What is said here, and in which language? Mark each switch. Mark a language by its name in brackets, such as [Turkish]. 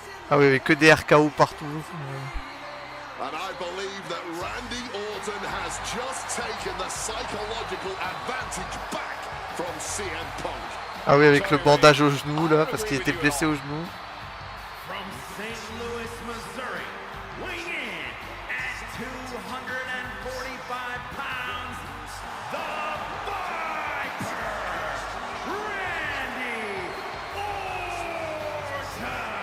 [French] Ah oui, que des RKO partout. [English] And I believe that Randy Orton has just taken the psychological advantage back from CM Punk. [French] Ah oui, avec le bandage au genou là, parce qu'il était blessé au genou. [English] From St. Louis, Missouri, weighing in at 245 pounds, the Viper, Randy Orton.